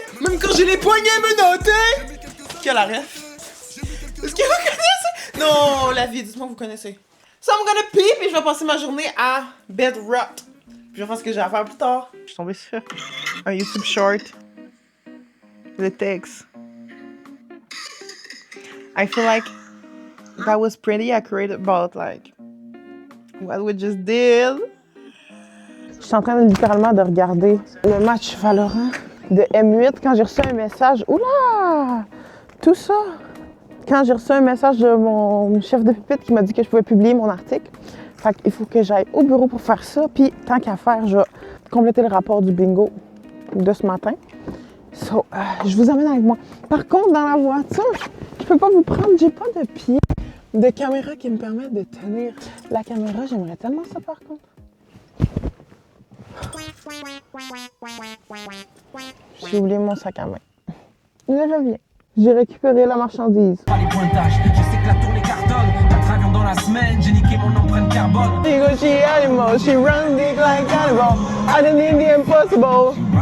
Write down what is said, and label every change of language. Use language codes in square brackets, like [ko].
[fr] Même quand j'ai les poignets menottés! Quelle ref? Est-ce que vous connaissez? Non, la vie, dites-moi vous connaissez. [en] So I'm gonna peep [fr] et je vais passer ma journée à [en] bed rot. [fr] Puis je vais faire ce que j'ai à faire plus tard. Je suis tombée sur un YouTube short. Le texte. [en] I feel like that was pretty accurate about like what we just did. [fr] Je suis en train littéralement de regarder le match Valorant de M8 quand j'ai reçu un message. Oula! Tout ça! Quand j'ai reçu un message de mon chef de pupitre qui m'a dit que je pouvais publier mon article. Fait qu'il faut que j'aille au bureau pour faire ça. Puis tant qu'à faire, je vais compléter le rapport du bingo de ce matin. So, je vous emmène avec moi. Par contre, dans la voiture, je peux pas vous prendre. J'ai pas de pied de caméra qui me permet de tenir la caméra. J'aimerais tellement ça par contre. J'ai oublié mon sac à main. Je reviens. J'ai récupéré la marchandise. Pas les pointages, je sais que la tournée cartonne. 4 avions dans la semaine, j'ai niqué mon empreinte carbone. [en] She go, she animal, she run big like animal. I done need the impossible.